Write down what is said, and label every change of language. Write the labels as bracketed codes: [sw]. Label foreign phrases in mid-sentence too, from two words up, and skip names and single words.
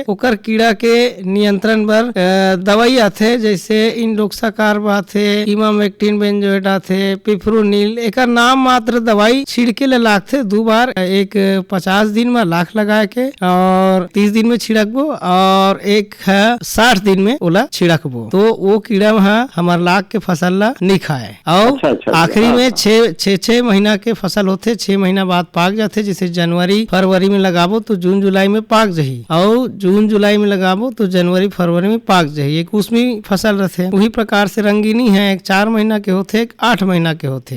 [hne] ओकर कीड़ा के नियंत्रण बर दवाई आथे जैसे इंडोक्साकार आथे, इमामेक्टिन बेंजोएट आथे, पिप्रोनिल। एकर नाम मात्र दवाई छिड़के ले लागथे 2 बार, एक 50 दिन में लाख लगाए के और 30 दिन में छिड़कबो और एक 60 दिन में ओला छिड़कबो तो वो कीड़ा वहाँ हमार लाख के फसल ला नहीं खाए। और आखिरी में 6 महीना के फसल होते, 6 महीना बाद पाक जाते। जैसे जनवरी फरवरी में लगाबो तो जून जुलाई में पाक जाही और जून जुलाई में लगाबो तो जनवरी फरवरी में पाक जाही। एक उसमें फसल रहते वही प्रकार से रंगीनी है, एक 4 महीना के होते, एक 8 महीना के होते।